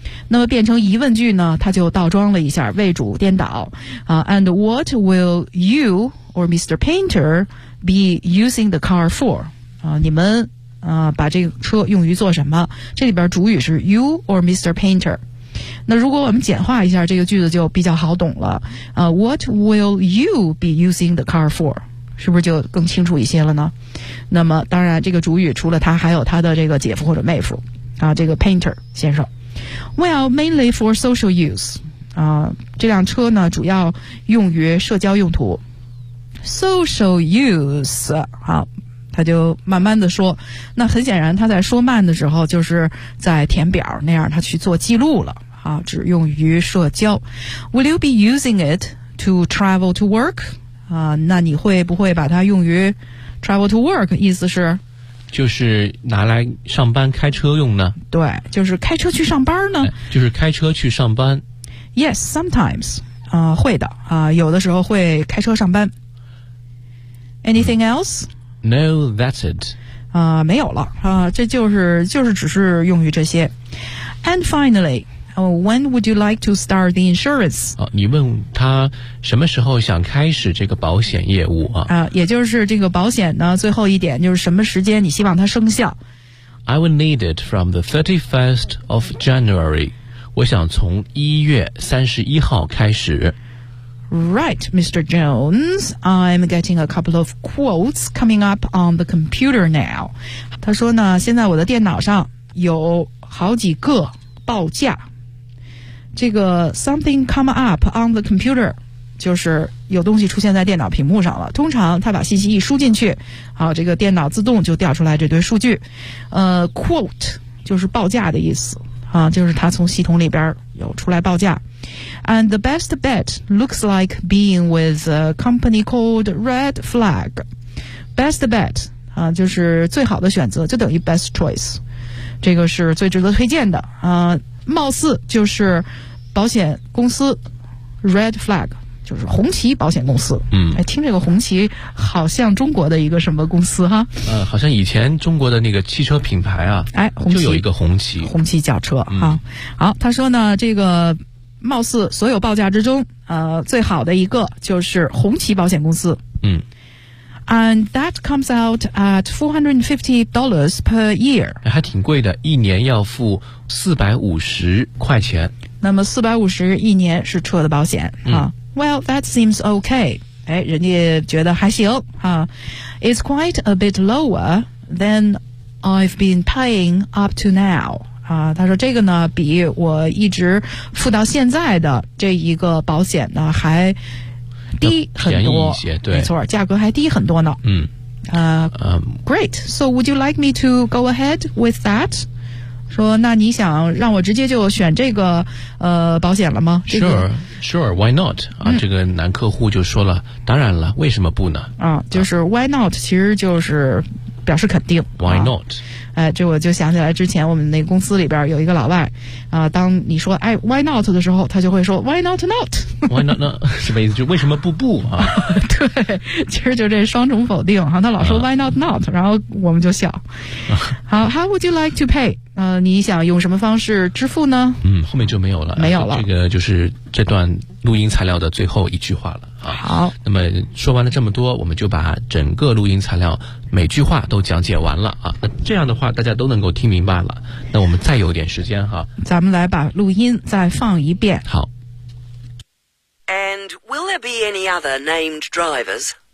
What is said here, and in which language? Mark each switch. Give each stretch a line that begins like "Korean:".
Chinese: 那么变成疑问句呢，它就倒装了一下，谓主颠倒啊。
English: And what will you? Or Mr. Painter be using the car for?
Chinese: 你们把这个车用于做什么？这里边主语是
English: you or Mr. Painter。
Chinese: 那如果我们简化一下这个句子就比较好懂了。
English: What will you be using the car for?
Chinese: 是不是就更清楚一些了呢？那么当然这个主语除了他还有他的这个姐夫或者妹夫啊，这个 Painter 先生。
English: Well, mainly for social use.
Chinese: 这辆车呢，主要用于社交用途。
English: Social use.
Chinese: 好，他就慢慢的说，那很显然他在说慢的时候，就是在填表那样，他去做记录了。只用于社交。
English: Will you be using it to travel to work?
Chinese: 那你会不会把它用于
English: travel to work?
Chinese: 意思是？就是拿来上班开车用呢？对，就是开车去上班呢？就是开车去上班。
English: Yes, sometimes.
Chinese: 会的。有的时候会开车上班。
English: Anything else? No, that's it.
Chinese: 没有了。这就是只是用于这些。
English: And finally, when would you like to start the insurance?
Chinese: 你问他什么时候想开始这个保险业务啊？也就是这个保险呢，最后一点就是什么时间你希望它生效。
English: I will need it from the 31st of January.
Chinese: 我想从1月31号开始。
English: Right, Mr. Jones, I'm getting a couple of quotes coming up on the computer now.
Chinese: 他说呢，现在我的电脑上有好几个报价。这个
English: something come up on the computer,
Chinese: 就是有东西出现在电脑屏幕上了。通常他把信息一输进去，好，这个电脑自动就调出来这堆数据。 Quote, 就是报价的意思。就是他从系统里边有出来报价。
English: And the best bet looks like being with a company called Red Flag. Best bet,
Chinese: 就是最好的选择，就等于
English: best choice.
Chinese: 这个是最值得推荐的。貌似就是保险公司 Red Flag, 就是红旗保险公司。嗯，听这个红旗好像中国的一个什么公司哈。好像以前中国的那个汽车品牌啊，红旗就有一个红旗。红旗轿车哈。好，他说呢，这个貌似所有报价之中，最好的一个就是红旗保险公司。嗯
English: ，and that comes out at $450 per year，
Chinese: 还挺贵的，一年要付450块钱。那么450一年是车的保险啊。
English: Well, that seems okay。
Chinese: 哎，人家觉得还行啊。
English: It's quite a bit lower than I've been paying up to now。
Chinese: 他说这个呢比我一直付到现在的这一个保险呢还低很多。便宜一些，对。没错，价格还低很多呢。嗯。
English: Great. So would you like me to go ahead with that?
Chinese: 说那你想让我直接就选这个保险了吗？这个、
English: Sure, sure, why not?
Chinese: 这个男客户就说了，当然了，为什么不呢？就是
English: why not,
Chinese: 其实就是表示肯定。
English: Why not?
Chinese: 这我就想起来之前我们那公司里边有一个老外，当你说哎
English: why not
Chinese: 的时候，他就会说
English: why not not why not not
Chinese: 什么意思？就为什么不啊？对，其实就这双重否定哈，他老说
English: why not not，
Chinese: 然后我们就笑。
English: 好 ，How would you like to pay？
Chinese: 你想用什么方式支付呢？嗯，后面就没有了，没有了。这个就是这段录音材料的最后一句话了。好，那么说完了这么多，我们就把整个录音材料每句话都讲解完了啊。那这样的话大家都能够听明白了，那我们再有点时间哈，咱们来把录音再放一遍。好。
English: And will there be any other named drivers?